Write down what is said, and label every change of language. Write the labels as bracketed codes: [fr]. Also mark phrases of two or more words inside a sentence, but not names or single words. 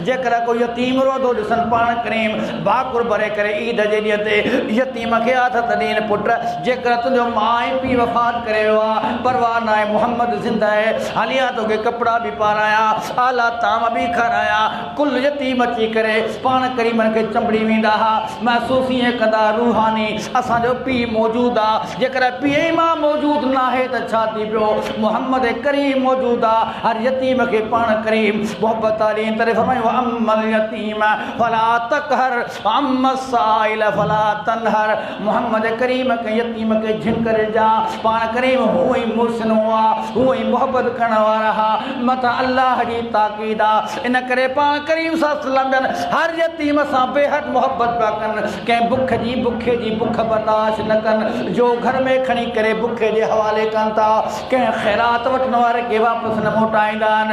[sd] जेकर कोई यतीम रोदो ॾिसनि पाण करीम भाकुर भरे करे ईद जे ॾींहं ते यतीम खे आदत ॾियनि, पुट जेकर तुंहिंजो माउ ऐं पीउ वफ़ात करे वियो आहे, परवाह न आहे, मुहम्मद ज़िंदा आहे, हलिया तोखे कपिड़ा बि पाराया, आला ताम बि खाराया, कुल यतीम अची करे पाण करीमनि खे चंबड़ी वेंदा हुआ, महसूस ईअं कंदा रूहानी असांजो पीउ मौजूदु आहे। जेकर पीउ ऐं मां मौजूदु न आहे त छा थी पियो, मुहम्मद करीम मौजूदु आहे। हर यतीम खे पाण करीम मोहबत वारी तरह फरमायो, [ar] فأما اليتيم فلا تقهر وأما السائل فلا تنهر. [sd] मुहम्मद करीम के यतीम के झिंकर जा पाण करीम हूअं ई मुहसिन हुआ, हूअं ई मोहबत करण वारा हा, मथां अल्लाह जी ताक़ीद आहे। इन करे पाण करीम [ar] صلى الله عليه وسلم [sd] हर यतीम सां बेहद मोहबत पिया कनि, कंहिं बुखे जी बुख बर्दाश्त न कनि, जो घर में खणी करे बुखे जे हवाले कनि था, कंहिं ख़ैरात वठण वारे खे वापसि न मोटाईंदा आहिनि।